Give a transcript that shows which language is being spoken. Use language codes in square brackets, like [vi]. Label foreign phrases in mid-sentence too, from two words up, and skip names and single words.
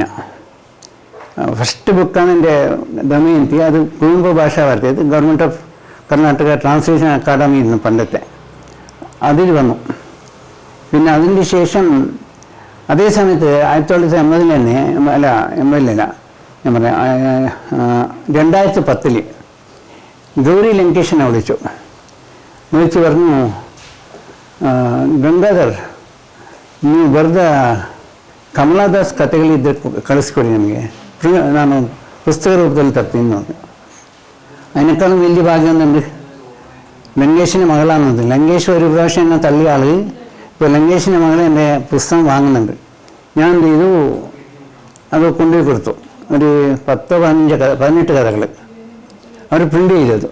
[ml] ഫസ്റ്റ് ബുക്കാണ് എൻ്റെ ദമയന്തി, അത് കുവെമ്പു ഭാഷാഭാരതി, അത് ഗവൺമെൻറ് ഓഫ് കർണാടക ട്രാൻസ്ലേഷൻ അക്കാദമി ഇരുന്നു പണ്ടത്തെ, അതിൽ വന്നു. പിന്നെ അതിൻ്റെ ശേഷം അതേ സമയത്ത് 1980 തന്നെ, അല്ല 80 ഞാൻ പറയാം, 2010 ഗൗരി ലങ്കേഷിനെ വിളിച്ചു പറഞ്ഞു, [kn] ಗಂಗಾಧರ್ ನೀವು ಬರೆದ ಕಮಲಾದಾಸ್ ಕಥೆಗಳಿದ್ದರೆ ಕಳಿಸ್ಕೊಡಿ ನನಗೆ, ನಾನು ಪುಸ್ತಕ ರೂಪದಲ್ಲಿ ತರ್ತೀನಿ ನೋಡಿ. [ml] അതിനേക്കാളും വലിയ ഭാഗ്യമൊന്നുണ്ട്, ലങ്കേഷിൻ്റെ മകളാണത്. ലങ്കേഷ് ഒരു പ്രാവശ്യം എന്നെ തള്ളിയ ആൾ ഇപ്പോൾ ലങ്കേഷിൻ്റെ മകൾ എൻ്റെ പുസ്തകം വാങ്ങുന്നുണ്ട്. ഞാൻ എന്ത് ചെയ്തു, അത് കൊണ്ടുപോയി കൊടുത്തു. ഒരു 10-15 കഥകൾ അവർ പ്രിൻ്റ് ചെയ്തു.